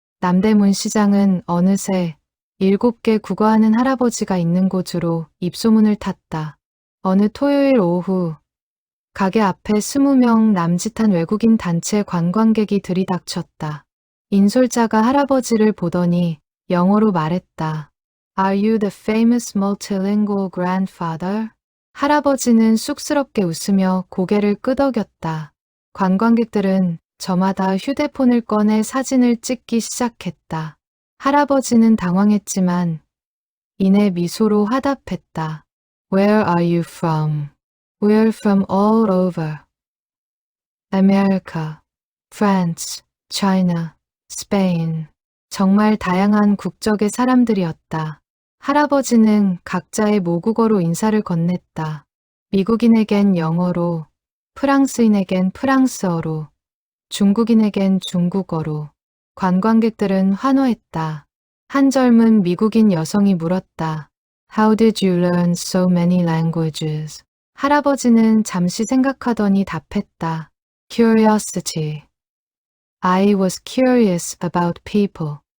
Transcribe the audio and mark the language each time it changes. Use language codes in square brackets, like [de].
[ko] 남대문 시장은 어느새 7개 국어하는 할아버지가 있는 곳으로 입소문을 탔다. 어느 토요일 오후 가게 앞에 20명 남짓한 외국인 단체 관광객이 들이닥쳤다. 인솔자가 할아버지를 보더니 영어로 말했다. [en] Are you the famous multilingual grandfather? [ko] 할아버지는 쑥스럽게 웃으며 고개를 끄덕였다. 관광객들은 저마다 휴대폰을 꺼내 사진을 찍기 시작했다. 할아버지는 당황했지만 이내 미소로 화답했다. [en] Where are you from? We're from all over. America, France, China, Spain. [ko] 정말 다양한 국적의 사람들이었다. 할아버지는 각자의 모국어로 인사를 건넸다. 미국인에겐 영어로, 프랑스인에겐 프랑스어로, 중국인에겐 중국어로. 관광객들은 환호했다. 한 젊은 미국인 여성이 물었다. [en] How did you learn so many languages? [ko] 할아버지는 잠시 생각하더니 답했다. [en] Curiosity. I was curious about people.